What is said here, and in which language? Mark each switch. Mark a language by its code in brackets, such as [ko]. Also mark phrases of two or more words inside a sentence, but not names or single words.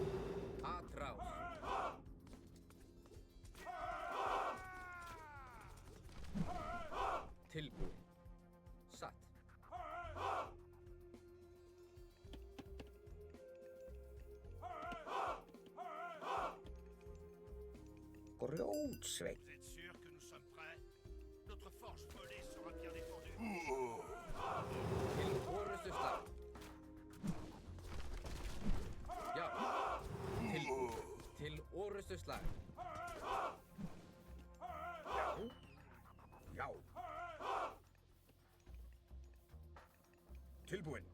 [is] Atrás. Tilbúin. Satt. Grjótsveinn. [fr] Vous êtes sûr que nous sommes prêts? Notre forge volée sera bien défendue. [is] Til orustu slag. Já. Til orustu slag. Já. Já. Tilbúin.